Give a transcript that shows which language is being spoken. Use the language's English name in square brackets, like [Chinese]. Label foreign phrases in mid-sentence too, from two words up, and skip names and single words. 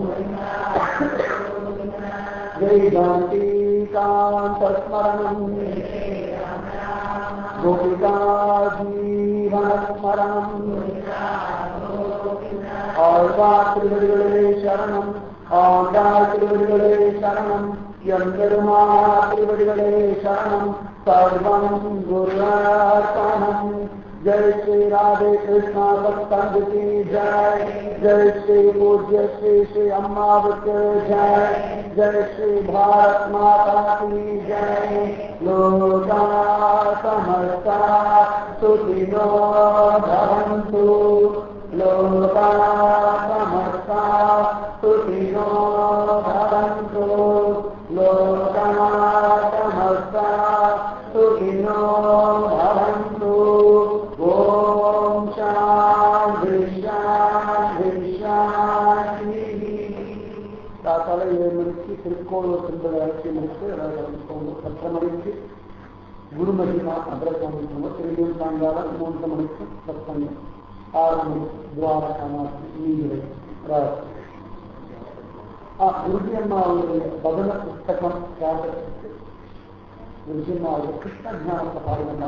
[Sanskrit] जय जानकी कांत स्मरणम गोपिका जीवन स्मरणम [Tamil] ஆழ்வார்த்திருவடிகளே சரணம், ஆண்டார்த்திருவடிகளே சரணம், எம்பெருமாத்திருவடிகளே சரணம், சர்வம் குருவார்ப்பணம். [Hindi] जय श्री राधे कृष्णा सत्संग की जय, जय श्री पूज्य श्री श्री अम्मावत जय, जय श्री भारत माता की जय. [Sanskrit] लोका समस्ता सुखिनो भवन्तु, लोका समस्ता सुखिनो भवन्तु, लोका समस्ता सुखिनो भवन्तु. ॐ शान्ति शान्ति शान्ति. [Tamil] காலை 7 மணிக்கு திருக்கோளூர் சென்று அழைச்சி முடித்து 10 மணிக்கு குருமகிமா அபிரசம் திரும்பியும் சாயங்காலம் 3 மணிக்கு சத்தங்கம், 6 மணிக்கு துவாரகாமாசி நீதிரை குருஜியம்மாவுடைய பதன புஸ்தகம் கேட்டதுக்கு குருஜியம்மாவுடைய கிருஷ்ண ஜானத்தை பாருங்கள்.